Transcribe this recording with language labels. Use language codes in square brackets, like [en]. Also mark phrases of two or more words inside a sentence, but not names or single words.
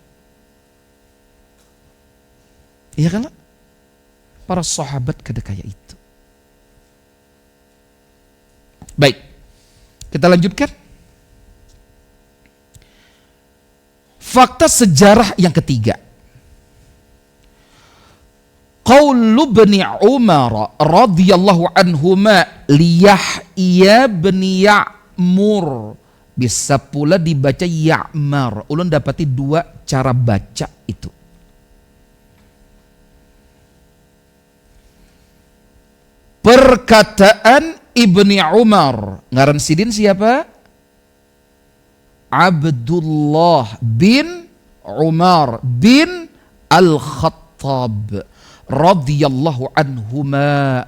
[bjn] Iya kan? Para sahabat kada kayak itu. Baik, kita lanjutkan. Fakta sejarah yang ketiga. [ar] قول ابن عمر رضي الله عنهما ليحيى بن يعمر. [bjn] Bisa pula dibaca Ya'mar. Ulun dapati dua cara baca itu. Perkataan Ibni Umar. Ngaran sidin siapa? Abdullah bin Umar bin Al-Khattab [ar] رضي الله عنهما.